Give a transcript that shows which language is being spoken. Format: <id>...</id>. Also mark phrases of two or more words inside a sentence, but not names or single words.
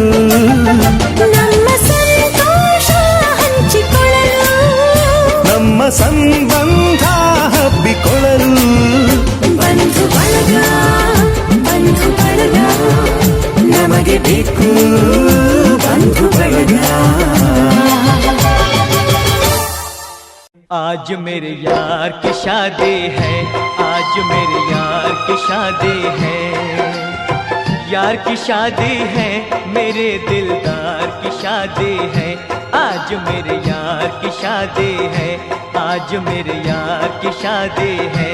<kn>ನಮ್ಮ ಸಂತೋಷ ಹಂಚಿಕೊಳ್ಳಲು ನಮ್ಮ ಸಂಬಂಧ ಹಬ್ಬಿಕೊಳ್ಳಲು ಬಂಧು ಬಳಗ ನಮಗೆ ಬೇಕು ಬಂಧು ಬಳಗ</kn> <hi>आज मेरे यार की शादी है, आज मेरे यार की शादी है, यार की शादी है, मेरे दिलदार की शादी है, आज मेरे यार की शादी है, आज मेरे यार की शादी है।</hi>